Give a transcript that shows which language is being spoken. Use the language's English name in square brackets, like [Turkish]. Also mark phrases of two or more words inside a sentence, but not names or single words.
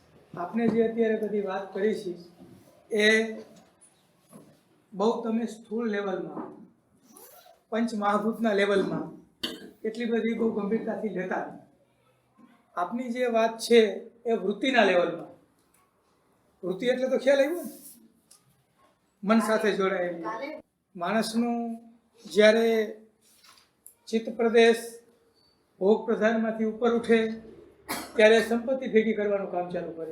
[Gujarati] આપને જે અત્યારે બધી બાત કરી છે એ બહુ તમે સ્થૂલ લેવલમાં પંચ મહાભૂતના લેવલમાં એટલી બધી બહુ ગંભીરતાથી લેતા આપની જે વાત છે એ વૃત્તિના લેવલમાં વૃત્તિ એટલે તો ખ્યાલ આવ્યો ને મન સાથે જોડાયેલી માણસનું જ્યારે ચિત્ત પ્રદેશ ભોગ પ્રધાનમાંથી ઉપર ઉઠે ત્યારે સંપત્તિ ભેગી કરવાનું કામ ચાલુ કરે.